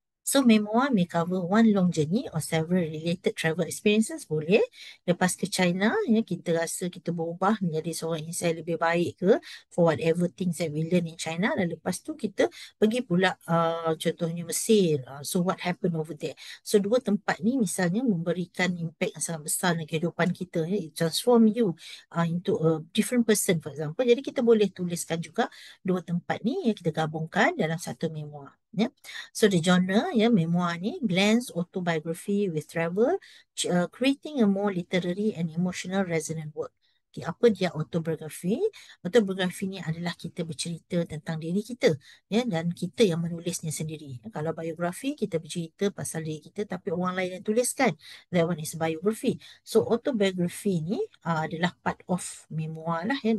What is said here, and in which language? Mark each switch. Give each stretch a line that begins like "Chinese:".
English: So memoir may cover one long journey or several related travel experiences boleh.
Malay: Lepas ke China, ya, kita rasa kita berubah menjadi seorang insan lebih baik ke
English: for whatever things that we learn in China.
Malay: Dan lepas tu kita pergi pula contohnya Mesir.
English: So what happened over there?
Malay: So dua tempat ni misalnya memberikan impact yang sangat besar dalam kehidupan kita. Ya.
English: It transform you into a different person for example.
Malay: Jadi kita boleh tuliskan juga dua tempat ni yang kita gabungkan dalam satu memoir. Ya.
English: So the genre ya memoir ni blends autobiography with travel, creating a more literary and emotional resonant work.
Malay: Okay, apa dia autobiography? Autobiography ni adalah kita bercerita tentang diri kita ya dan kita yang menulisnya sendiri. Kalau biografi kita bercerita pasal diri kita tapi orang lain yang tuliskan.
English: That one is biography. So autobiography
Malay: ni adalah
English: part of memoir lah ya.